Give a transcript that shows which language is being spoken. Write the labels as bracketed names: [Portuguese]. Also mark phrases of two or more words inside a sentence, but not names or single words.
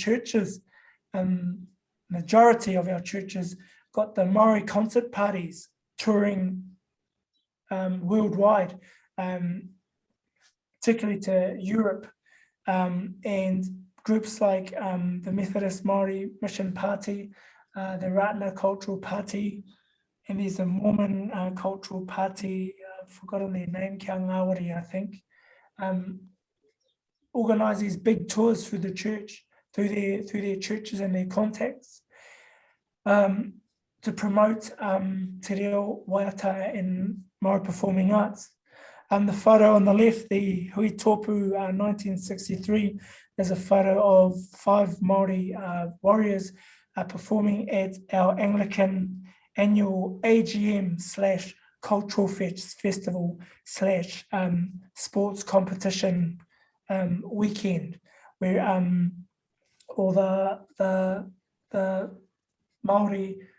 [English] churches, majority of our churches got the Māori concert parties touring worldwide, particularly to Europe, and groups like the Methodist Māori Mission Party, the Ratana Cultural Party, and there's a Mormon Cultural Party, I've forgotten their name, Kia Ngāwari, I think, organise these big tours through the church, through their churches and their contacts, to promote [Māori] te reo, [English] waiata and Māori Performing Arts. The photo on the left, the Hui Tōpu 1963, there's a photo of 5 Māori warriors performing at our Anglican annual AGM / cultural festival / sports competition weekend, where all the Māori,